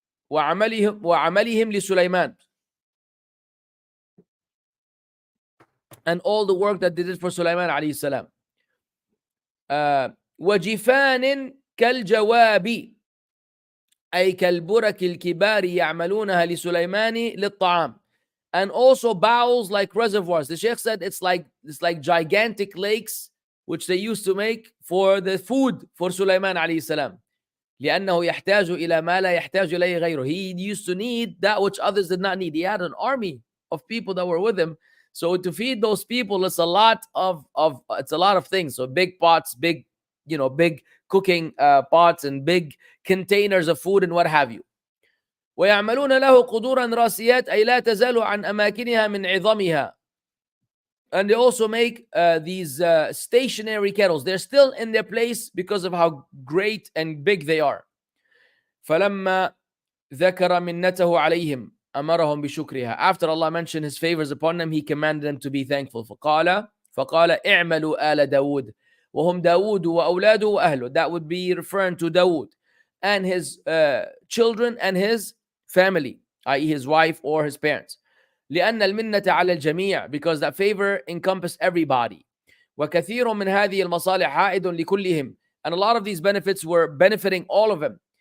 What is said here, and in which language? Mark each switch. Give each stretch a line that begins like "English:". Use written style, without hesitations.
Arabic: وعملهم لسليمان,
English: and all the work that they did for Sulaiman عليه السلام.
Arabic: وجفان كالجواب أي كالبرك الكبار يعملونها لسليمان للطعام.
English: And also bowels like reservoirs. The Sheikh said it's like gigantic lakes which they used to make for the food for Sulaiman عليه السلام.
Arabic: لأنه يحتاج إلى ما لا يحتاج إليه غيره.
English: He used to need that which others did not need. He had an army of people that were with him. So to feed those people, it's a lot of things. So big pots, big cooking pots, and big containers of food and what have you.
Arabic: ويعملون له قدورا راسيات أي لا تزال عن أماكنها من عظمها.
English: And they also make these stationary kettles. They're still in their place because of how great and big they are.
Arabic: فلما ذكر منته عليهم أمرهم بشكرها.
English: After Allah mentioned his favors upon them, he commanded them to be thankful.
Arabic: فقال اعملوا آل داود وهم داود وأولاده وأهله.
English: That would be referring to Dawood and his children and his family, i.e. his wife or his parents.
Arabic: لأن المنة على الجميع,
English: because that favor encompassed everybody.
Arabic: وكثير من هذه المصالح عائد لكلهم,
English: and a lot of these benefits were benefiting all of them.